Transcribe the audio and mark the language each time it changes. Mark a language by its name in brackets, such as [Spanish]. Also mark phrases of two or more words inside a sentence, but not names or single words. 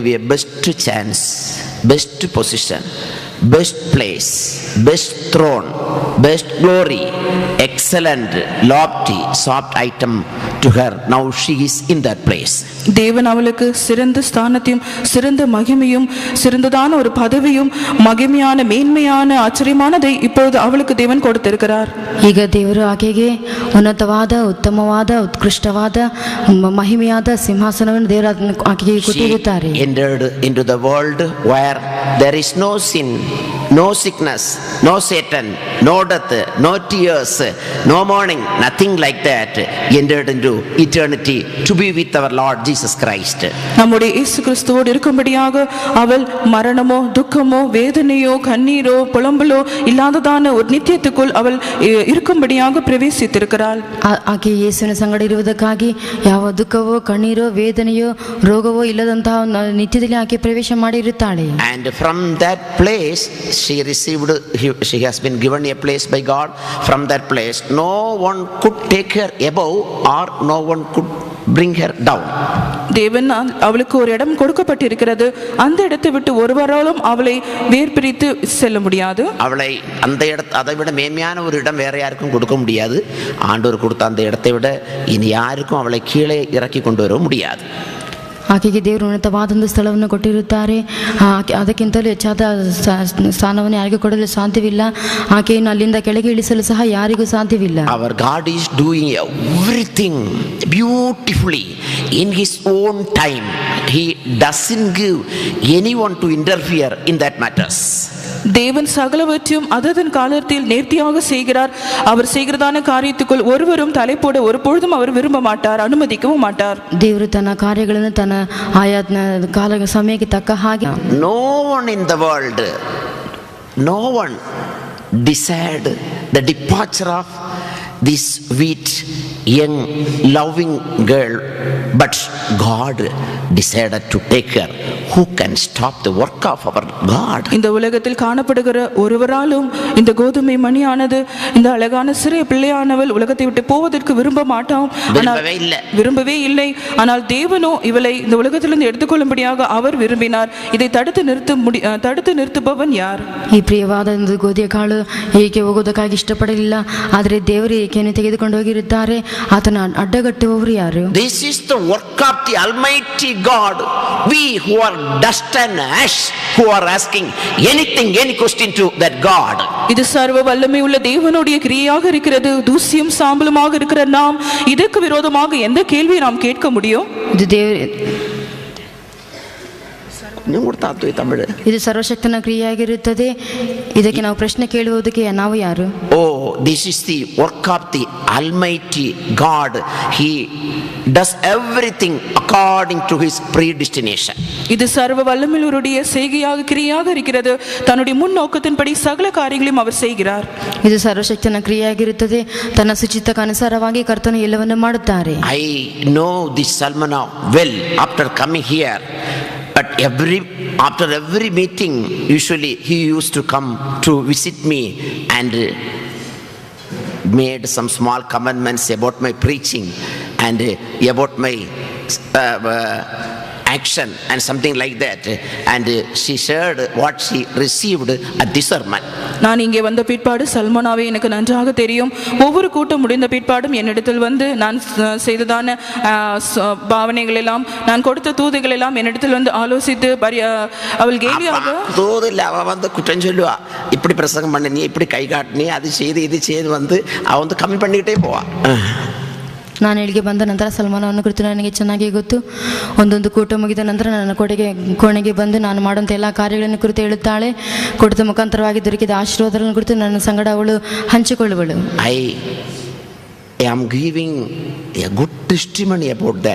[English] give you a best chance, best position, best place, best throne, best glory, excellent, lofty, soft item to her. Now she is in that place. [Tamil] தேவன் அவளுக்கு சிறந்த ஸ்தானத்தையும் சிறந்த மகிமையும் சிறந்ததான ஒரு பதவியும் மகிமையான மேன்மையான ಆಶ್ಚರ್ಯமானதை இப்பொழுது [Kannada] ಅವಳಿಗೆ ದೇವನ್ ಕೊಡುತ್ತಿರುತ್ತಾರೆ. ಈಗ ದೇವರು ಆಕೆಗೆ ಉನ್ನತವಾದ ಉತ್ತಮವಾದ ಉತ್ಕೃಷ್ಟವಾದ ಮಹಿಮೆಯಾದ ಸಿಂಹಾಸನವನ್ನು ದೇವರು ಆಕೆಗೆ ಕೊಟ್ಟಿರುತ್ತಾರೆ. [English] She entered into the world where there is no sin, no sickness, no Satan, no death, no tears, no mourning, nothing like that. Entered into eternity to be with our Lord Jesus Christ. [Tamil] நம்முடைய இயேசு கிறிஸ்துவோடு இருக்கும்படியாக அவள் மரணமோ துக்கமோ வேதனையோ கண்ணீரோ புலம்பலோ இல்லாததான ஒரு நித்தியத்துக்குள் அவள் இருக்கும்படியாக பிரவேசித்திருக்கிறாள். [Kannada] ಆಕೆ ಯೇಸುವಿನ ಸಂಗಡ ಇರುವುದಕ್ಕಾಗಿ ಯಾವ ದುಃಖವೋ ಕಣ್ಣೀರೋ ವೇದನೆಯೋ ರೋಗವೋ ಇಲ್ಲದಂತಹ ನಿತ್ಯದಲ್ಲಿ ಆಕೆ ಪ್ರವೇಶ ಮಾಡಿರುತ್ತಾಳೆ. [English] And from that place she has been given a place by God. From that place no one could take her above or no one could bring her down. [Tamil] தேவன் அவளுக்கு ஒரு இடம் கொடுக்கப்பட்டிருக்கிறது. அந்த இடத்தை விட்டு ஒருவராலும் அவளை வேர்பிரித்து செல்ல முடியாது. அவளை அந்த அதை விட மேன்மையான ஒரு இடம் வேற யாருக்கும் கொடுக்க முடியாது. ஆண்டவர் கொடுத்த அந்த இடத்தை விட இனி யாருக்கும் அவளை கீழே இறக்கி கொண்டு வர முடியாது. [Kannada] ಆಕೆಗೆ ದೇವರು ಉನ್ನತವಾದಂಥ ಸ್ಥಳವನ್ನು ಕೊಟ್ಟಿರುತ್ತಾರೆ. ಅದಕ್ಕಿಂತಲೂ ಹೆಚ್ಚಾದ ಸ್ಥಾನವನ್ನು ಯಾರಿಗೂ ಕೊಡಲು ಸಾಧ್ಯವಿಲ್ಲ. ಆಕೆಯನ್ನು ಅಲ್ಲಿಂದ ಕೆಳಗೆ ಇಳಿಸಲು ಸಹ ಯಾರಿಗೂ ಸಾಧ್ಯವಿಲ್ಲ. [English] Our God is doing everything beautifully in His own time. He doesn't give anyone to interfere in that matters. [Tamil] தேவன் சகலவற்றையும் அதன் காலத்தில் நேர்த்தியாக செய்கிறார். அவர் செய்கிறதான காரியத்துக்குள் ஒருவரும் தலை போட ஒரு பொழுதும் அவர் விரும்ப மாட்டார், அனுமதிக்கவும் மாட்டார். [Kannada] ದೇವರು ತನ್ನ ಕಾರ್ಯಗಳನ್ನು ತನ್ನ ಆಯಾ ಕಾಲ ಸಮಯಕ್ಕೆ ತಕ್ಕ ಹಾಗೆ [English] No one in the world, no one desired the departure of this sweet young loving girl, but God decided to take her. Who can stop the work of our God? [Tamil] இந்த உலகத்தில் காணப்படுகிற ஒருவராலும் இந்த கோதுமை மணியானது இந்த அழகான சிறிய பிள்ளையானவள் உலகத்தை விட்டு போவதற்கு விரும்பவே இல்லை. ஆனால் தேவனோ இவளை இந்த உலகத்திலிருந்து எடுத்துக்கொள்ளும்படியாக அவர் விரும்பினார். இதை தடுத்து நிறுத்துபவன் யார்? [Kannada] ಈ ಪ್ರಿಯವಾದ ಗೋಧಿಯ ಕಾಳು ಏಕೆ ಹೋಗೋದಕ್ಕಾಗಿ ಇಷ್ಟಪಡಲಿಲ್ಲ. ಆದರೆ ದೇವರು ಏಕೆಯನ್ನು ತೆಗೆದುಕೊಂಡು ಹೋಗಿರುತ್ತಾರೆ. ಆತನ ಅಡ್ಡಗಟ್ಟುವವರು ಯಾರು? [English] This is the work of the Almighty God. We who are dust and ash, who are asking anything, any question to that God. [Tamil] இது சர்வ வல்லமை உள்ள தேவனுடைய கிரியையாக இருக்கிறது. தூசியும் சாம்பலுமாக இருக்கிற நாம் இதற்கு விரோதமாக எந்த கேள்வியை நாம் கேட்க முடியும்? [Kannada] ಇದು ಸರ್ವಶಕ್ತನ ಕ್ರಿಯೆಯಾಗಿರುತ್ತದೆ. ಇದಕ್ಕೆ ನಾವು ಪ್ರಶ್ನೆ ಕೇಳುವುದಕ್ಕೆ ನಾವು ಯಾರು? [English] Oh, this is the work of the Almighty God. He does everything according to His predestination. [Tamil] இது சர்வ வல்லமையுள்ளவருடைய செய்கையாக கிரியையாக இருக்கிறது. தன்னுடைய முன்னோக்கத்தின்படி சகல காரியங்களையும் அவர் செய்கிறார். [Kannada] ಇದು ಸರ್ವಶಕ್ತನ ಕ್ರಿಯೆಯಾಗಿರುತ್ತದೆ. ತನ್ನ ಸುಚಿತ್ತಕ್ಕೆ ಅನುಸಾರವಾಗಿ ಕರ್ತನು ಎಲ್ಲವನ್ನೂ ಮಾಡುತ್ತಾರೆ. [English] I know this Salmana well after coming here. But after every meeting, usually he used to come to visit me and made some small comments about my preaching and about my action and something like that. And she shared what she received at this sermon. [Tamil] நான் இங்கே வந்த பிற்பாடு சல்மோனாவை எனக்கு நன்றாக தெரியும். ஒவ்வொரு கூட்டம் முடிந்த பிற்பாடும் என்னிடத்தில் வந்து நான் செய்ததான பாவனைகள் எல்லாம் நான் கொடுத்த தூதுகள் எல்லாம் என்னிடத்தில் வந்து ஆலோசித்து அவள் கேலியாக தூதில்ல அவ வந்து குற்றம் சொல்லுவா. இப்படி பிரசங்கம் பண்ண நீ இப்படி கை காட்டினி அது செய்து இது செய்து வந்து அவ வந்து கம்மி பண்ணிக்கிட்டே போவா. [Kannada] ನಾನು ಇಲ್ಲಿಗೆ ಬಂದ ನಂತರ ಸಲ್ಮಾನವನ್ನು ಕುರಿತು ನನಗೆ ಚೆನ್ನಾಗಿ ಗೊತ್ತು. ಒಂದೊಂದು ಕೂಟ ಮುಗಿದ ನಂತರ ನನ್ನ ಕೋಣೆಗೆ ಬಂದು ನಾನು ಮಾಡುವಂಥ ಎಲ್ಲ ಕಾರ್ಯಗಳನ್ನು ಕುರಿತು ಹೇಳುತ್ತಾಳೆ. ಕೂಟದ ಮುಖಾಂತರವಾಗಿ ದೊರಕಿದ ಆಶೀರ್ವಾದಗಳನ್ನು ಕುರಿತು ನನ್ನ ಸಂಗಡ ಅವಳು ಹಂಚಿಕೊಳ್ಳುವಳು. [English] I am giving a good testimony about that.